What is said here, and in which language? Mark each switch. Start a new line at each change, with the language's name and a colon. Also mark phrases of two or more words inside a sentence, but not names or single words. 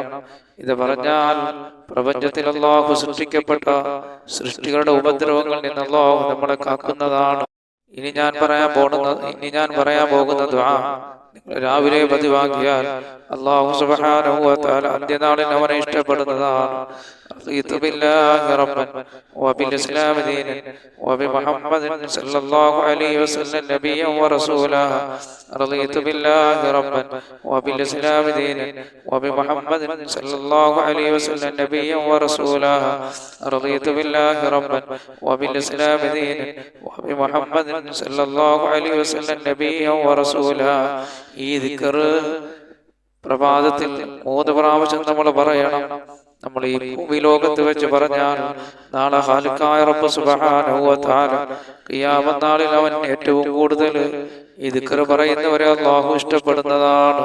Malayalam: ഇത് പറഞ്ഞാൽ പ്രപഞ്ചത്തിൽ അല്ലാഹു സൃഷ്ടിക്കപ്പെട്ട സൃഷ്ടികളുടെ ഉപദ്രവങ്ങളിൽ നിന്ന് അല്ലാഹു നമ്മളെ കാക്കുന്നതാണ്. ഇനി ഞാൻ പറയാൻ പോകുന്ന ദുആ നിങ്ങൾ രാവിലെ പതിവാക്കിയാൽ അല്ലാഹു
Arabic: سبحانه وتعالى
Malayalam: അന്ത്യനാളിൽ അവനെ ഇഷ്ടപ്പെടുന്നതാണ്.
Arabic: رضيت بالله ربا وبالإسلام دينا وبمحمد صلى الله عليه وسلم نبيا ورسولا. رضيت بالله ربا وبالإسلام دينا وبمحمد صلى الله عليه وسلم نبيا ورسولا. رضيت بالله ربا وبالإسلام دينا وبمحمد صلى الله عليه وسلم نبيا ورسولا.
Malayalam: ഈ ദിക്ർ പ്രഭാതത്തിൽ 3 പ്രാവശ്യം നമ്മൾ പറയണം. നമ്മൾ ഈ ഭൂമിലോകത്ത് വെച്ച് പറഞ്ഞാൽ നാളെ ഖാലിഖായ റബ്ബ്
Arabic: سبحانه وتعالى
Malayalam: ഖിയാമത്ത് നാളിൽ അവൻ ഏറ്റവും കൂടുതൽ ഈ ദിക്ർ പറയുന്നവരെ അല്ലാഹു ഇഷ്ടപ്പെടുന്നതാണ്.